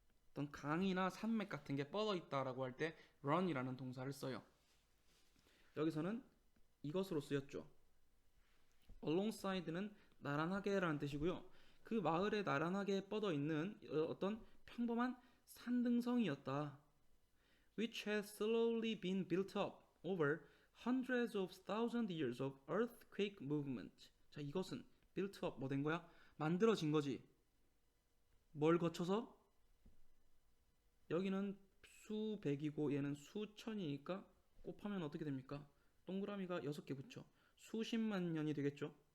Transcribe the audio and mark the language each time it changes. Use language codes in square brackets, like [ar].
[ko] 어떤 강이나 산맥 같은 게 뻗어 있다라고 할 때 run이라는 동사를 써요. 여기서는 이것으로 쓰였죠. alongside는 나란하게라는 뜻이고요. 그 마을에 나란하게 뻗어 있는 어떤 평범한 산등성이었다. [en] which has slowly been built up over hundreds of thousand years of earthquake movement. [ko] 자, 이것은 [en] built up [ko] 뭐 된 거야? 만들어진 거지. 뭘 거쳐서? 여기는 수백이고 얘는 수천이니까 곱하면 어떻게 됩니까? 동그라미가 6개 붙죠. 수십만 년이 되겠죠.